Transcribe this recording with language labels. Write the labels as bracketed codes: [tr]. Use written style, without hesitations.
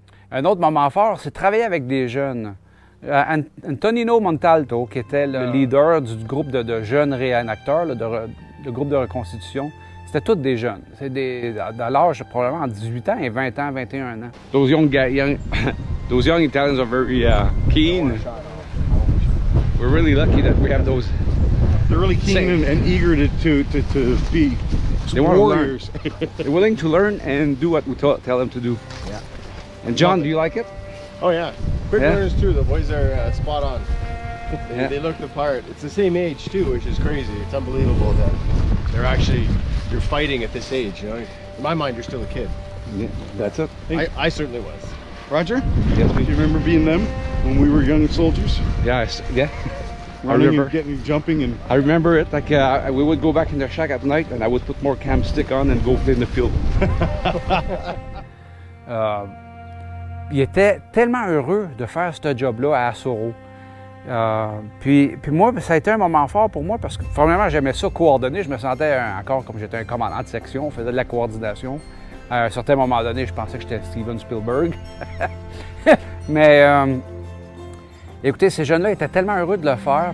[fr] Un autre moment fort, c'est travailler avec des jeunes. Antonino Montalto, qui était le leader du groupe de jeunes réenacteurs, le groupe de reconstitution, c'était tous des jeunes. C'est dans l'âge probablement entre 18 ans et 20 ans, 21 ans. [en] Those young Italians are very keen. We're really lucky that we have those. They're really keen and eager to be warriors. They're willing to learn and do what we tell them to do. Yeah. And John, do you like it? Oh yeah, quick learners too. The boys are spot on. They look the part. It's the same age too, which is crazy. It's unbelievable that you're fighting at this age. You know, in my mind, you're still a kid. Yeah, that's it. I certainly was. Roger? Yes, Do you remember being them when we were young soldiers? Yeah, yeah. Running and jumping and. I remember it. Like we would go back in the shack at night, and I would put more cam stick on and go play in the field. [fr] Il était tellement heureux de faire ce job-là à Assoro. Puis moi, ça a été un moment fort pour moi parce que, premièrement, j'aimais ça coordonner. Je me sentais encore comme j'étais un commandant de section, on faisait de la coordination. À un certain moment donné, je pensais que j'étais Steven Spielberg. Mais écoutez, ces jeunes-là étaient tellement heureux de le faire.